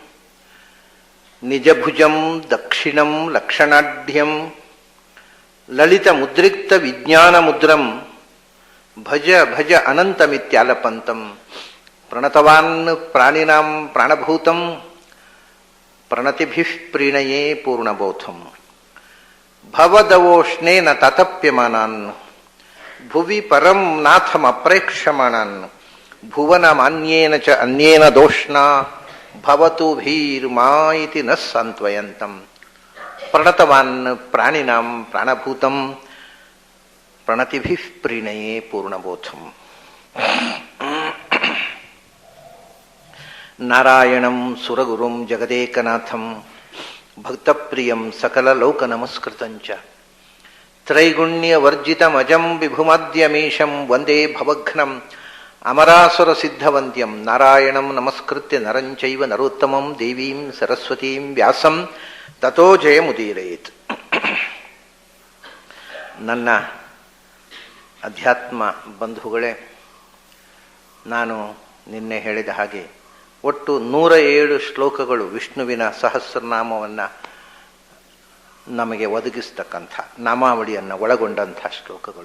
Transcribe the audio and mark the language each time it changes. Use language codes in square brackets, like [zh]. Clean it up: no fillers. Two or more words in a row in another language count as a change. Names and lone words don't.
[sa] ನಿಜಭುಜಂ ದಕ್ಷಿಣಂ ಲಕ್ಷಣಾಢ್ಯಂ ಲಲಿತ ಮುದ್ರಿಕ್ತ ವಿಜ್ಞಾನ ಮುದ್ರಂ ಭಜ ಭಜ ಅನಂತಮಿತ್ಯಾಲಪಂತಂ ಪ್ರಣತವಾನ್ ಪ್ರಾಣಿನಾಂ ಪ್ರಾಣಭೂತಂ ಪ್ರಣತಿಭಿಃ ಪ್ರೀಣಯೇ ಪೂರ್ಣಬೋಧಂ ಭವದವೋಷ್ಣೇನ ತತಪ್ಯಮಾನಾನ್ ಭುವಿ ಪರಂ ನಾಥಮಪ್ರೇಕ್ಷಮಾಣಾನ್ ಭುವನಮಾನ್ಯೇನ ಚ ಅನ್ಯೇನ ದೋಷ್ಣಾ ಭವತು ಭೀರ್ಮಾ ಇತಿ ನ ಸಾಂತ್ವಯಂತಂ ಪ್ರಣತವಾನ್ ಪ್ರಾಣಿನಾಂ ಪ್ರಾಣಭೂತಂ ಪ್ರಣತಿಭಿಃ ಪ್ರೀಣಯೇ ಪೂರ್ಣಬೋಧಂ. ನಾರಾಯಣಂ ಸುರಗುರುಂ ಜಗದೇಕನಾಥಂ ಭಕ್ತಪ್ರಿಯಂ ಸಕಲಲೋಕನಮಸ್ಕೃತಂಚ ತ್ರೈಗುಣ್ಯವರ್ಜಿತಮಜಂ ವಿಭುಮದ್ಯಮೀಶಂ ವಂದೇ ಭವಘ್ನಂ ಅಮರಾಸುರಸಿದ್ಧವಂದ್ಯಂ ನಾರಾಯಣಂ ನಮಸ್ಕೃತ್ಯ ನರಂಚೈವ ನರೋತ್ತಮಂ ದೇವೀಂ ಸರಸ್ವತೀಂ ವ್ಯಾಸಂ ತತೋ ಜಯಮುದೀರಯೇತ್. [kn] ನನ್ನ ಅಧ್ಯಾತ್ಮ ಬಂಧುಗಳೇ, ನಾನು ನಿನ್ನೆ ಹೇಳಿದ ಹಾಗೆ ಒಟ್ಟು 107 ಶ್ಲೋಕಗಳು ವಿಷ್ಣುವಿನ ಸಹಸ್ರನಾಮವನ್ನು ನಮಗೆ ಒದಗಿಸ್ತಕ್ಕಂಥ ನಾಮಾವಳಿಯನ್ನು ಒಳಗೊಂಡಂಥ ಶ್ಲೋಕಗಳು.